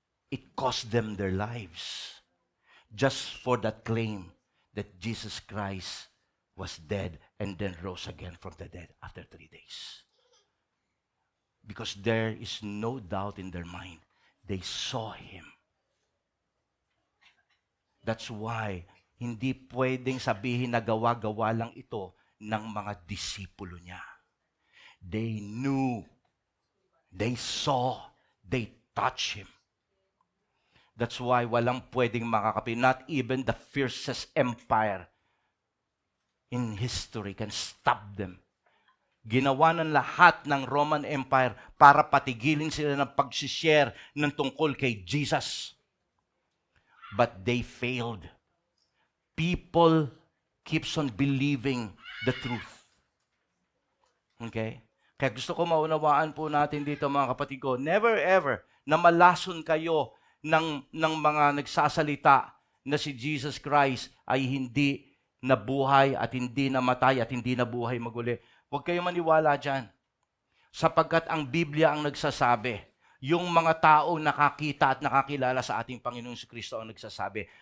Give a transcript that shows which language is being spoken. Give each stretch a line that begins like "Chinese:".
English: It cost them their lives just for that claim that Jesus Christ was dead and then rose again from the dead after 3 days. Because there is no doubt in their mind. They saw Him. That's why
Filipino: hindi pwedeng sabihin na gawa-gawa lang ito ng mga disipulo niya.
English: They knew, they saw, they touched Him. That's why
Filipino: walang pwedeng makakapi.
English: Not even the fiercest empire in history can stop them.
Filipino: Ginawa ng lahat ng Roman Empire para patigilin sila ng pag-share ng tungkol kay Jesus.
English: But they failed. People keeps on believing the truth. Okay?
Filipino: Kaya gusto ko maunawaan po natin dito, mga kapatid ko, never ever na malason kayo ng mga nagsasalita na si Jesus Christ ay hindi nabuhay at hindi namatay at hindi nabuhay maguli. Huwag kayo maniwala dyan. Sapagkat ang Biblia ang nagsasabi, yung mga taong nakakita at nakakilala sa ating Panginoong Kristo ang nagsasabi.